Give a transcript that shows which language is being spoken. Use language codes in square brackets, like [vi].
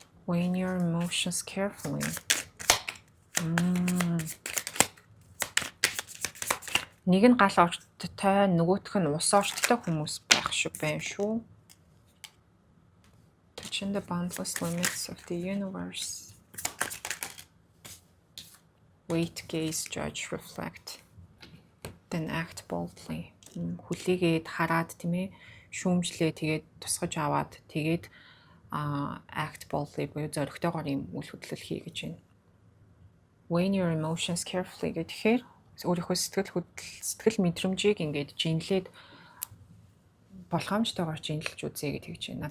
[en] Weighing your emotions carefully. [mn] Нэг нь гал орчтой, нөгөөх нь ус орчтой хүмүүс байх шиг байна шүү. [en] Touching the boundless limits of the universe. Wait, gaze, judge, reflect. Then act boldly. [mn] Хүлээгээд хараад тийм ээ шүүмжлээ тэгээд тусгаж аваад тэгээд [en] act boldly [mn] буюу зоригтойгоор юм үйл хөдлөл хий гэж байна. [en] Weigh your emotions carefully [mn] гэхээр өөрийнхөө сэтгэл мэдрэмжийг ингээд жинлээд болгоомжтойгоор жинлэж үзье гэж хэлж байна.